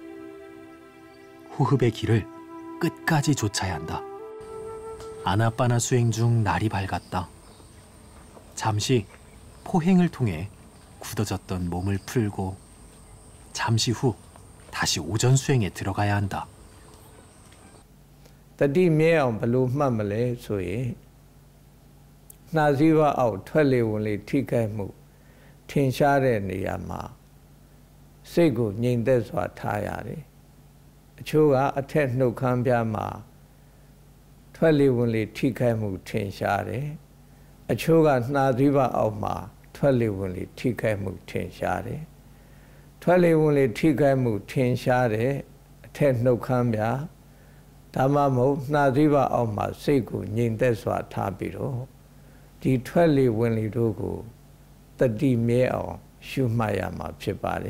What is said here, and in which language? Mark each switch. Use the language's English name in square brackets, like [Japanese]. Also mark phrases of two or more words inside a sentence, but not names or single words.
[Korean] 호흡의 길을 끝까지 좇아야 한다. 아나빠나 수행 중 날이 밝았다. 잠시 포행을 통해 굳어졌던 몸을 풀고 잠시 후 다시 오전 수행에 들어가야 한다. [Burmese] တတိမြဲအောင်ဘယ်လိုမှတ်မလဲဆိုရင်နှာစည်းဝါးအောက်ထွက်လေဝင်လေထိခိုက်မှုထင်ရှားတဲ့နေရာမှာစိတ်ကို ငြိမ်သက်စွာထားရတယ်။အချို့ကအထက်နှုတ်ခမ်းပြားမှာထွက်လေဝင်လေထိခိုက်မှုထင်ရှားတယ်။အချို့ကနှာစည်းဝါးအောက်မှာထွက်လေဝင်လေထိခိုက်မှုထင်ရှားတယ်။ထွက်လေဝင်လေထိခိုက်မှုထင်ရှားတဲ့အထက်နှုတ်ခမ်းပြားဒါမှမဟုတ်နှာစည်းဝါးအောက်မှာစိတ်ကိုငြိမ်သက်စွာထားပြီးတော့ဒီထွက်လေဝင်လေတို့ကိုတတိမြဲအောင်ရှုမှတ်ရမှာဖြစ်ပါတယ်